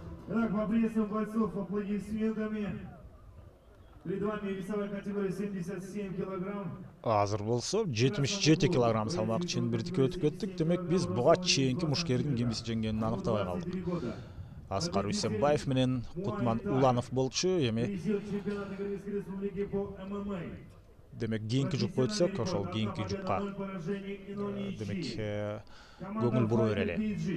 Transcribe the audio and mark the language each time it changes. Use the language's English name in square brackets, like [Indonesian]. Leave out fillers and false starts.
[Russian] Итак, поприветствуем бойцов аплодисментами. Перед вами весовая категория 77 килограмм. [Kyrgyz] Азыр болсо 77 килограмм салмак чембирдикке өтүп кеттик. Демек биз буга чейинки мушкердин кимиси жеңгенин аныктабай калдык. Аскар Үсенбаев менен Кутман Уланов болчу. Эми [Russian] Призер чемпионата Кыргызской республики по ММА. [Kyrgyz] демек кийинки жупка өтсөк, ошол кийинки жупка демек көңүл бура берели.